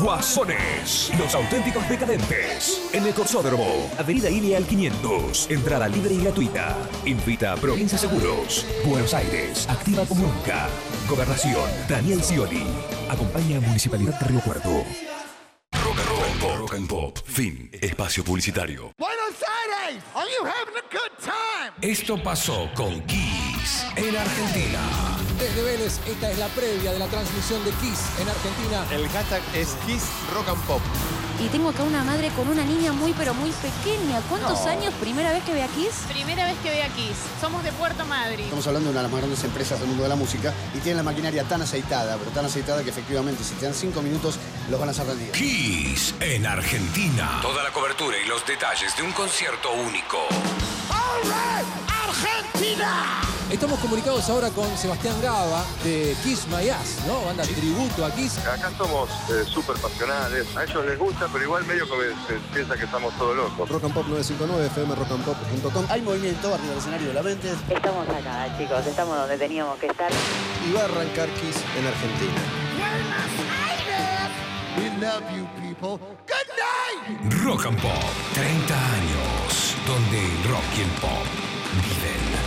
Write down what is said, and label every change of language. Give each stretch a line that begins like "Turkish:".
Spanish: Guasones, los auténticos decadentes. En el Corsódromo, Avenida Ilia al 500. Entrada libre y gratuita. Invita a Provincia Seguros. Buenos Aires, activa como nunca. Gobernación, Daniel Scioli. Acompaña a Municipalidad de Río Cuarto. And pop. Fin. Espacio publicitario.
English: Buenos Aires, are you having a good time?
Spanish: Esto pasó con Kiss en Argentina. Desde Vélez, esta es la previa de la transmisión de Kiss en Argentina. El hashtag es Kiss Rock and Pop. Y tengo acá una madre con una niña muy, pero muy pequeña. ¿Cuántos años? ¿Primera vez que ve a Kiss? Primera vez que ve a Kiss. Somos de Puerto Madryn. Estamos hablando de una de las más grandes empresas del mundo de la música y tienen la maquinaria tan aceitada, pero tan aceitada que efectivamente si te dan 5 minutos los van a hacer rendir. Kiss en Argentina. Toda la cobertura y los detalles de un concierto único.
English: ¡All right! ¡Argentina!
Spanish: Estamos comunicados ahora con Sebastián Gaba de Kiss My Ass, ¿no? Banda tributo a Kiss. Acá somos súper pasionales. A ellos les gusta, pero igual medio que piensa que estamos todos locos. Rock and Pop 959, fmrockandpop.com. Hay movimiento arriba del escenario de la mente. Estamos acá, chicos. Estamos donde teníamos que estar. Y va a arrancar Kiss en Argentina.
English: We love you, people. Good night!
Spanish: Rock and Pop, 30 años. Donde el rock y el pop viven.